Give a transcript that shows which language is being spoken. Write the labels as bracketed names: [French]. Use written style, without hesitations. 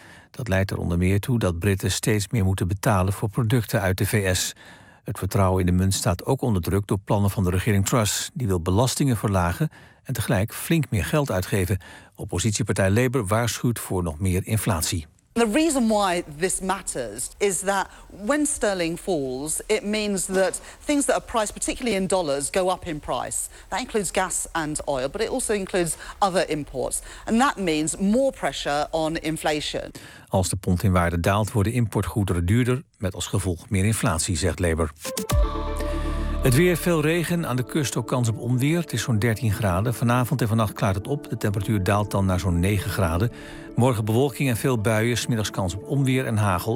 [Dutch] Dat leidt er onder meer toe dat Britten steeds meer moeten betalen voor producten uit de VS. Het vertrouwen in de munt staat ook onder druk door plannen van de regering Truss. Die wil belastingen verlagen en tegelijk flink meer geld uitgeven. Oppositiepartij Labour waarschuwt voor nog meer inflatie. [English] The reason why this matters is that when sterling falls, it means that things that are priced, particularly in dollars, go up in price. That includes gas and oil, but it also includes other imports. And that means more pressure on inflation. [Dutch] Als de pond in waarde daalt, worden importgoederen duurder, met als gevolg meer inflatie, zegt Labour. Het weer, veel regen, aan de kust ook kans op onweer. Het is zo'n 13 graden. Vanavond en vannacht klaart het op. De temperatuur daalt dan naar zo'n 9 graden. Morgen bewolking en veel buien. 's Middags kans op onweer en hagel.